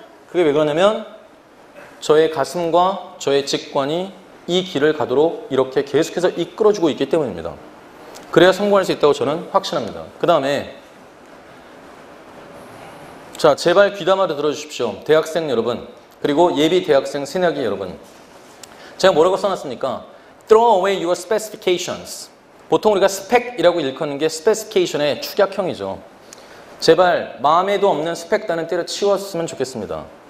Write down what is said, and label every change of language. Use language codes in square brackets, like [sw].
[ko] 그게 왜 그러냐면 저의 가슴과 저의 직관이 이 길을 가도록 이렇게 계속해서 이끌어주고 있기 때문입니다. 그래야 성공할 수 있다고 저는 확신합니다. 그 다음에 자 제발 귀담아도 들어주십시오. 대학생 여러분 그리고 예비 대학생 새내기 여러분 제가 뭐라고 써놨습니까? [en] Throw away your specifications. [ko] 보통 우리가 스펙이라고 일컫는 게 specification의 축약형이죠. 제발 마음에도 없는 스펙단은 때려치웠으면 좋겠습니다.